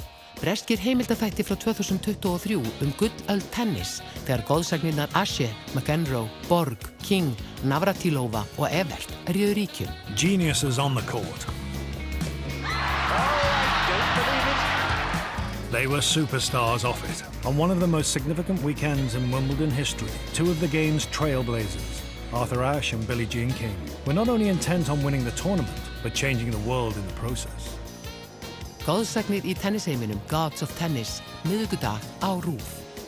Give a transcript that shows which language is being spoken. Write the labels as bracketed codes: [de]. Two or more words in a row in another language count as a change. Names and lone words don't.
[is] Breskir heimildaþættir frá 2023 gullöld tennis þegar goðsagnirnar Ashe, McEnroe, Borg, King, Navratilova og Evert réðu ríkjum. [en] Geniuses on the court. They were superstars off it. On one of the most significant weekends in Wimbledon history, 2 of the game's trailblazers, Arthur Ashe and Billie Jean King, were not only intent on winning the tournament, but changing the world in the process. [is] Goðsagnir í tennisheiminum, Gods of Tennis, miðvikudag á RÚV.